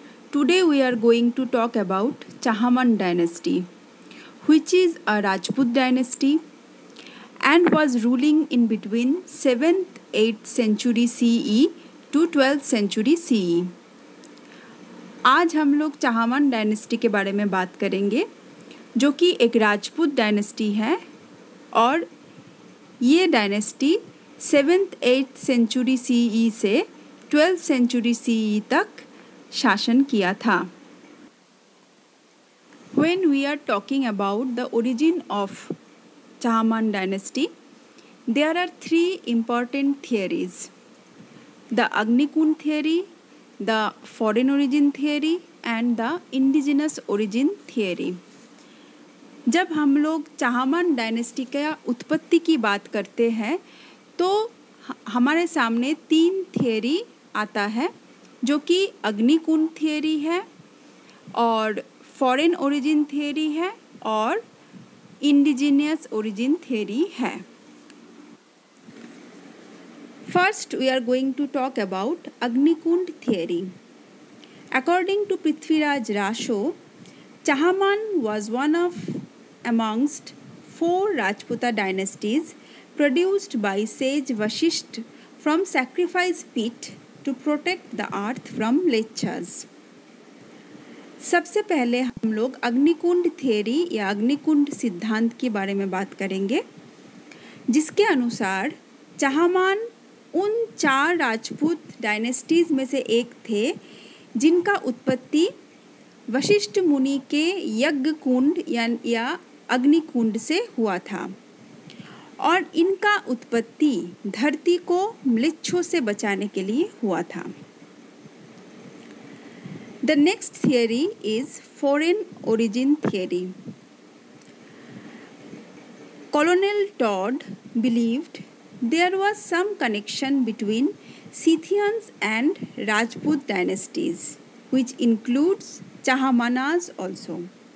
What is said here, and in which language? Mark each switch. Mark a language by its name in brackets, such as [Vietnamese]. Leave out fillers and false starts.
[English] Today we are going to talk about Chahman dynasty, which is a Rajput dynasty and was ruling in between 7th-8th century CE to 12th century CE. [Hindi] आज हम लोग Chahamana dynasty के बारे में बात करेंगे, जो कि एक राजपूत डायनेस्टी है और ये डायनेस्टी 7th-8th सेंचुरी CE से 12th सेंचुरी CE तक शासन किया था. [English] When we are talking about the origin of Chahman dynasty, there are three important theories: the Agnikund theory, the foreign origin theory and the indigenous origin theory. [Hindi] जब हम लोग Chahamana dynasty का उत्पत्ति की बात करते हैं तो हमारे सामने तीन थियरी आता है, जो कि अग्निकुंड थियरी है और फॉरेन ओरिजिन थियरी है और इंडिजिनियस ओरिजिन थियरी है. [English] First we are going to talk about Agnikund theory. According to Prithviraj Raso, Chahman was one of amongst 4 Rajputa dynasties produced by sage Vashisht from sacrifice pit to protect the earth from lechas. [Hindi] सबसे पहले हम लोग अग्निकुंड theory या अग्निकुंड सिद्धांत के बारे में बात करेंगे, जिसके अनुसार चाहमान उन 4 राजपूत डायनेस्टीज में से एक थे जिनका उत्पत्ति वशिष्ठ मुनि के यज्ञ कुंड या अग्निकुंड से हुआ था और इनका उत्पत्ति धरती को म्लेच्छों से बचाने के लिए हुआ था. [English] The next theory is foreign origin theory. Colonel Todd believed there was some connection between Scythians and Rajput dynasties, which includes Chahamanas also.